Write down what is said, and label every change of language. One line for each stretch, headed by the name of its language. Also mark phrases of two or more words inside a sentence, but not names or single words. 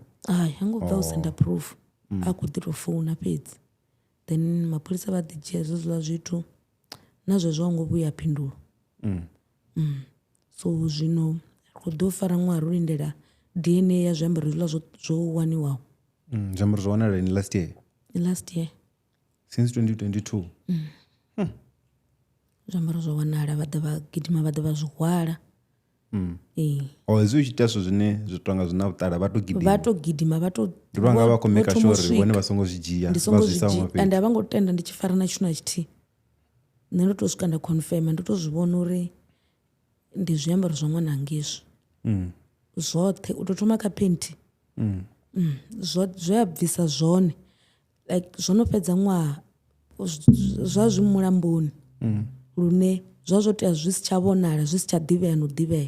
Venda: ha ngo bva u senda proof a khou ḓi tou founa fhedzi then mapholisa vha ḓi dzhia hezwiḽa zwithu na zwezwo a ngo vhuya phindulo. So zwino ri khou ḓo fara ṅwaha ro lindela DNA ya zwiambaro hezwiḽa zwo waniwaho. Zwiambaro zwo wanala ni
English: last year since 2022.
Venda: Zwiambaro zwo wanala vha ḓa vha gidima vha ḓa vha zwi hwala. Hezwi u tshi ita zwithu zwine zwi tonga zwi na vhuṱala vha to gidima vha to ndi vhanga vha khou
English: make sure
Venda: uri vhone vha songo zwi dzhia vha zwi sa ṅwe fhedzi ende a vha ngo tenda ndi tshi fara na tshithu na tshithihi. Nṋe ndo to swika nda confirma ndo to zwi vhona uri ndi zwiambaro zwa ṅwana ngizwi zwoṱhe u tou thoma kha phenti zwe a bvisa zwone like zwo no fhedza ṅwaha zwa zwi mulamboni lune zwo tea zwi si tsha vhonala zwi si tsha ḓivhea no ḓivhea.